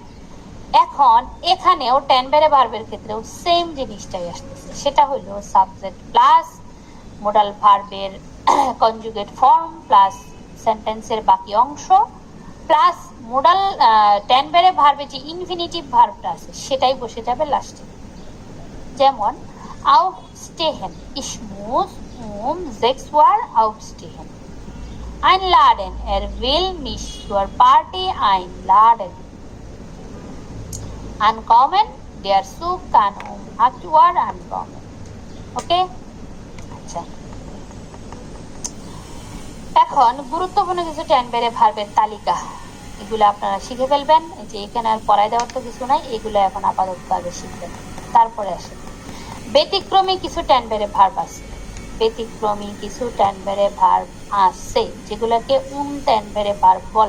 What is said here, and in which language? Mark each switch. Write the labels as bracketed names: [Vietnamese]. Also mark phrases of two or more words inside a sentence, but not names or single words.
[Bangla] এখন এখানেও টেন বেড়ে ভার্বের ক্ষেত্রেও সেম জিনিসটাই আসতেছে, সেটা হলো [English] subject plus modal [Bangla] ভার্বের [English] conjugate form plus [Bangla] সেন্টেন্সের বাকি অংশ [English] plus modal [Bangla] টেন বেড়ে ভার্বে যে ইনফিনিটিভ ভার্বটা আছে সেটাই বসে যাবে লাস্টে। [German] যেমন aufstehen, ich muss um 6 Uhr aufstehen. Einladen, will mich zur Party einladen. Ankommen, der Zug kann 8 Uhr ankommen. [Bangla] Okay? আচ্ছা, এখন গুরুত্বপূর্ণ কিছু টেন বেড়ে ভার্বের তালিকা এগুলো আপনারা শিখে ফেলবেন, যে এখানে আর পড়ায় দেওয়ার তো কিছু নাই, এগুলো এখন আপাতত আগে শিখবেন। তারপরে আসে ব্যতিক্রমী কিছু টেনবেরে ভার্ব আছে, ব্যতিক্রমী কিছু টেনবেরে ভার্ব আছে যেগুলোকে টেনবেরে ভার্ব বলে।